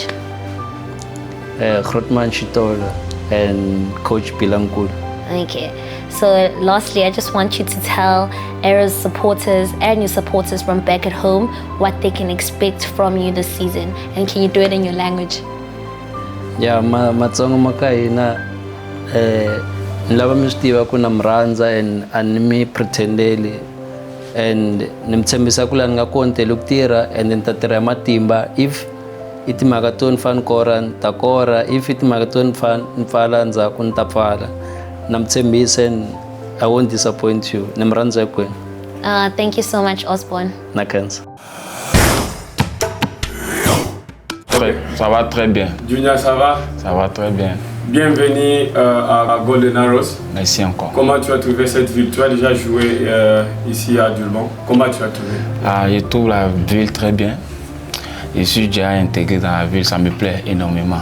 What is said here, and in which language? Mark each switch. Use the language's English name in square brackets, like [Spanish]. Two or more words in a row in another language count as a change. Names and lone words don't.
[English] Grootman Shitola and Coach Pilankul. Okay. So lastly, I just want you to tell Arrows supporters and your supporters from back at home what they can expect from you this season. And can you do it in your language? Yeah, [Tsonga] matsongo makaina nilava mi swi tiva ku na mi rhandza and a ni mi pretendeli and ni mi tshembisa ku laha ni nga kona ni tele ku tirha and ni ta tirha hi matimba. If i timhaka to ni fane ni kora ni ta kora, if i timhaka to ni pfala ndzhaku ni ta pfala. Na mi tshembisa and [English] I won't disappoint you. [Tsonga] Ni mi rhandza hinkwenu. [English] Thank you so much, Osborne. [Tsonga] Na khensa. [French] Ça va très bien. Junior, ça va? Ça va très bien. Bienvenue à Golden Arrows. Merci encore. Comment tu as trouvé cette ville? Tu as déjà joué ici à Durban. Comment tu as trouvé? Je trouve la ville très bien. Je suis déjà intégré dans la ville, ça me plaît énormément.